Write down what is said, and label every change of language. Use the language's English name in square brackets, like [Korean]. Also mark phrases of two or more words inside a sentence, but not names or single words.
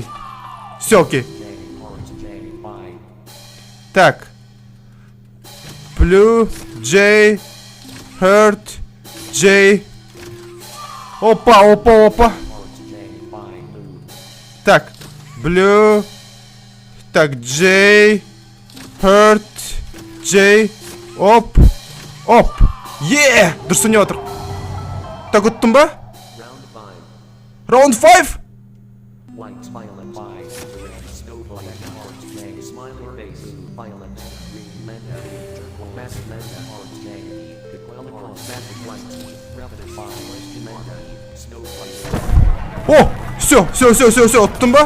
[Russian] Все окей. Так. [English] Blue J Heart J. [Russian] Опа. Так. Blue. Так, [English] J Heart J. Оп. [Kazakh] Дұрыс не отыр. Так, ұттым ба? Раунд 5. О, все, ұттым ба?